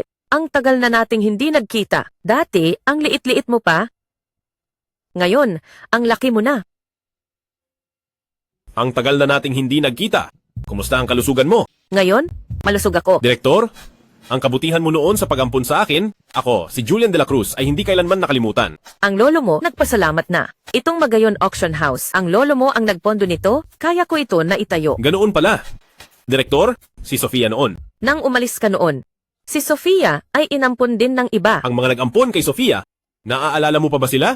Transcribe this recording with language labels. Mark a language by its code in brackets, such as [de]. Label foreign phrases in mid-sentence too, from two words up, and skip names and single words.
[tl] Ang tagal na nating hindi nagkita. Dati, ang liit-liit mo pa. Ngayon, ang laki mo na. Ang tagal na nating hindi nagkita. Kumusta ang kalusugan mo? Ngayon, malusog ako. Direktor, ang kabutihan mo noon sa pag-ampun sa akin, ako, si Julian de la Cruz, ay hindi kailanman nakalimutan. Ang lolo mo, nagpasalamat na. Itong Magayon Auction House, ang lolo mo ang nagpondo nito, kaya ko ito na itayo. Ganoon pala. Direktor, si Sofia noon. Nang umalis ka noon, si Sofia ay inampun din ng iba. Ang mga nag-ampon kay Sofia, naaalala mo pa ba sila?